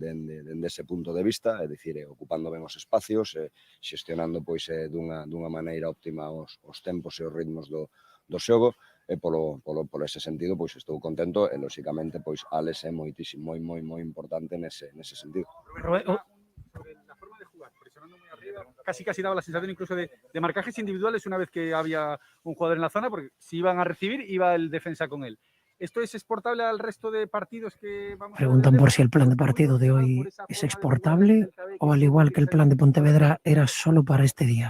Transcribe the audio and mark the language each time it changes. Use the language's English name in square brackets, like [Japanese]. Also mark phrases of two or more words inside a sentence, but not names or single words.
[Galician] Dende ese punto de vista, é dicir, ocupando ben os espacios, xestionando pois dunha maneira óptima os tempos e os ritmos do xogo, e por ese sentido pois estou contento e lóxicamente pois Alex é moitísimo, moi importante nese sentido. [Spanish] La forma de jugar, presionando muy arriba, casi daba la sensación incluso de marcajes individuales una vez que había un jugador en la zona, porque si iban a recibir, iba el defensa con él. ¿Esto es exportable al resto de partidos que vamos a ver? Preguntan por si el plan de partido de hoy es exportable o al igual que el plan de Pontevedra era solo para este día.